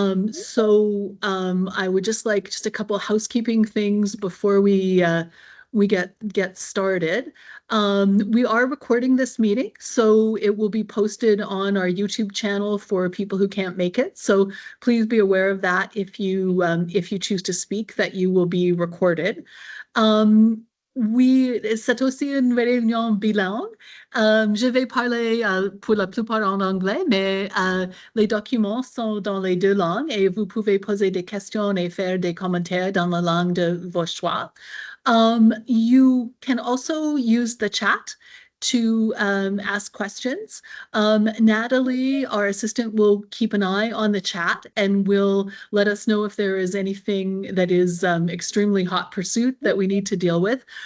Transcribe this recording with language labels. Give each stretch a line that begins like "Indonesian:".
English: So I would just like just a couple of housekeeping things before we get started. We are recording this meeting, so it will be posted on our YouTube channel for people who can't make it. So please be aware of that if you choose to speak, that you will be recorded.
French: Oui, c'est aussi une réunion bilingue. Je vais parler pour la plupart en anglais, mais les documents sont dans les deux langues et vous pouvez poser des questions et faire des commentaires dans la langue de vos choix.
English: You can also use the chat to ask questions. Natalie, our assistant, will keep an eye on the chat and will let us know if there is anything that is extremely hot pursuit that we need to deal with.